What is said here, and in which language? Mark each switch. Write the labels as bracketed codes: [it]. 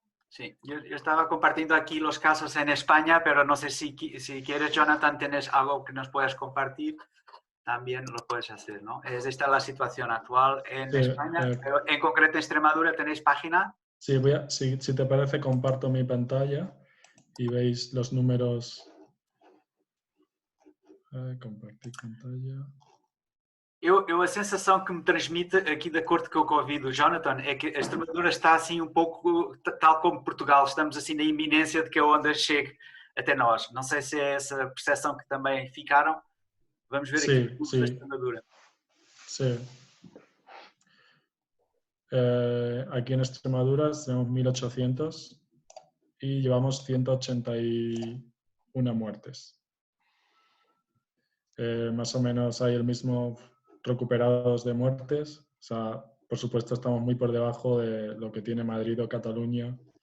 [es] Sí, yo estaba compartiendo aquí los casos en España, pero no sé si quieres, Jonathan, tienes algo que nos puedas compartir, también lo puedes hacer, ¿no? Esta es la situación actual en España, pero en concreto en Extremadura, ¿tenéis página? Sí, si te parece, comparto mi pantalla y veis los números. Compartir pantalla. [pt] A sensação que me transmite aqui, de acordo com o que eu ouvi do Jonathan, é que a Extremadura está assim um pouco tal como Portugal, estamos assim na iminência de que a onda chegue até nós. Não sei se é essa percepção que também ficaram. Vamos ver aqui os números da Extremadura. [es] Sí. Aquí en Extremadura tenemos 1.800 y llevamos 181 muertes. Más o menos hay el mismo recuperados de muertes. O sea, por supuesto estamos muy por debajo de lo que tiene Madrid o Cataluña.